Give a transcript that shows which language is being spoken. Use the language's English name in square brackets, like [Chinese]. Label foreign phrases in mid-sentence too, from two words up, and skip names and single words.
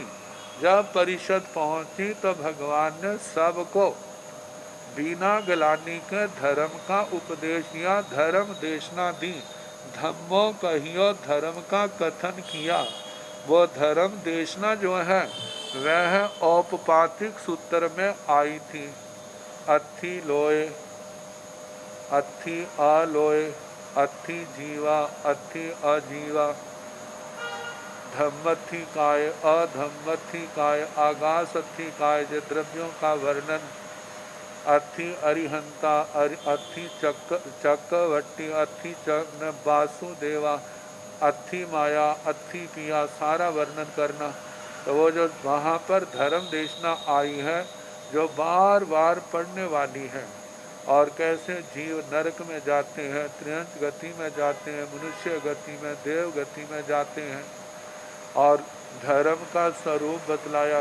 [Hindi] जब परिषद पहुँची तो भगवान ने सबको बिना गलानी के धर्म का उपदेश दिया, धर्म देशना दी। [Prakrit languages] धम्मो कहियो, [Hindi] धर्म का कथन किया। वो धर्म देशना जो है वह औपपातिक सूत्र में आई थी। [Prakrit languages] अथि लोय, अथि अलोय, अथि जीवा, अथि अजीवा, धम्मथि काय, अधम्मथि काय, आगासथि काय, [Hindi] जो द्रव्यों का वर्णन। [Prakrit languages] अथि अरिहंता, अथि चक्रवट्टी, अथि वासुदेवा, अथि माया, अथि पिया, [Hindi] सारा वर्णन करना। तो वो जो वहाँ पर धर्म देशना आई है, जो बार बार पढ़ने वाली है, और कैसे जीव नरक में जाते हैं, त्रियंच गति में जाते हैं, मनुष्य गति में, देव गति में जाते हैं, और धर्म का स्वरूप बतलाया।